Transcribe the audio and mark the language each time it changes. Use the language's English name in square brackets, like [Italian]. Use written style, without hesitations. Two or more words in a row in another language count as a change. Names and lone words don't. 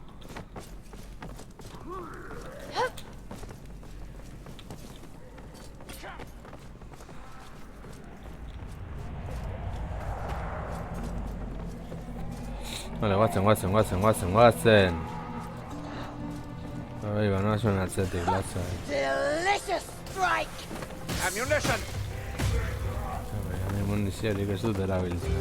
[Basque] Vale, guatzen. Bai, banoa zuen atzetik, latza. [English] Delicious strike! Ammunition! [Basque] Muniziorik ez dut erabiltzen.